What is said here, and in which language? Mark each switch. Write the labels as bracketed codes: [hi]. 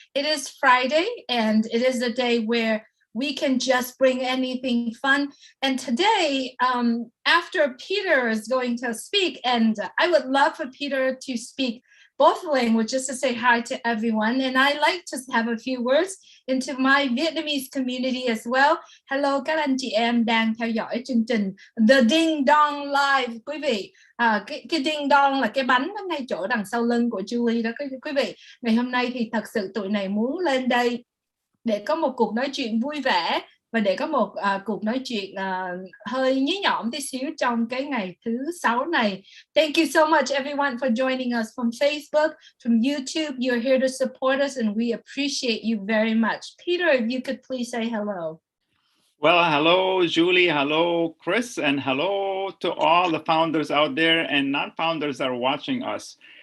[en] It is Friday, and it is a day where we can just bring anything fun. And today, after Peter is going to speak, and I would love for Peter to speak both languages to say hi to everyone. And I like to have a few words into my Vietnamese community as well. [vi] Hello các anh chị em đang theo dõi chương trình The Ding Dong Live. Quý vị, cái ding dong là cái bánh ở ngay chỗ đằng sau lưng của Julie đó quý vị. Ngày hôm nay thì thật sự tụi này muốn lên đây để có một cuộc nói chuyện vui vẻ và để có một cuộc nói chuyện hơi nhí nhõm tí xíu trong cái ngày thứ 6 này. [en] Thank you so much everyone for joining us from Facebook, from YouTube. You're here to support us and we appreciate you very much. Peter, if you could please say hello. Well, hello, Julie. Hello, Chris. And hello to all the founders out there and non-founders that are watching us.